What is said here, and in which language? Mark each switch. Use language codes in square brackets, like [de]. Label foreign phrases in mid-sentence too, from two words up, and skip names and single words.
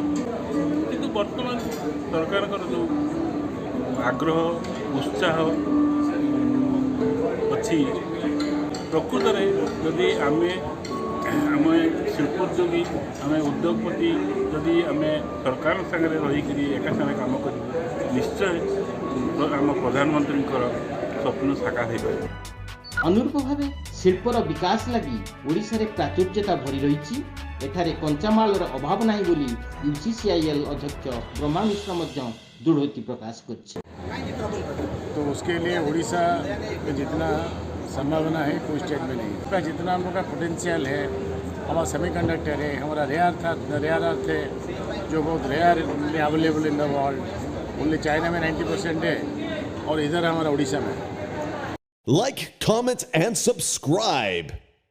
[or] କିନ୍ତୁ ବର୍ତ୍ତମାନ ସରକାରଙ୍କର ଯେଉଁ ଆଗ୍ରହ ଉତ୍ସାହ ଅଛି, ପ୍ରକୃତରେ ଯଦି ଆମେ ଶିଳ୍ପୋଦ୍ୟୋଗୀ ଆମେ ଉଦ୍ୟୋଗପତି ଯଦି ଆମେ ସରକାରଙ୍କ ସାଙ୍ଗରେ ରହିକରି ଏକା ସାଙ୍ଗରେ କାମ କରିବୁ, ନିଶ୍ଚୟ ଆମ ପ୍ରଧାନମନ୍ତ୍ରୀଙ୍କର ସ୍ୱପ୍ନ ସାକାର ହୋଇପାରିବ। ଅନୁରୂପ ଭାବେ ଶିଳ୍ପର ବିକାଶ ଲାଗି ଓଡ଼ିଶାରେ ପ୍ରାଚୁର୍ଯ୍ୟତା ଭରି ରହିଛି। ଏଠାରେ କଞ୍ଚାମାଲର ଅଭାବ ନାହିଁ ବୋଲି UCCIL ଅଧ୍ୟକ୍ଷ ବ୍ରହ୍ମା ମିଶ୍ର ମଧ୍ୟ ଦୃଢ଼ୋକ୍ତି ପ୍ରକାଶ କରିଛି। [hi] तो उसके लिए उड़ीसा में जितना संभावना है कोई स्टेट में नहीं है। जितना हम लोग का पोटेंशियल है, हमारा सेमीकंडक्टर है, हमारा [en] rare earth [hi] है जो बहुत [en] rare available in the world. [hi] ओनली चाइना में 90% है और इधर हमारा उड़ीसा में। [en] Like, comment, and subscribe.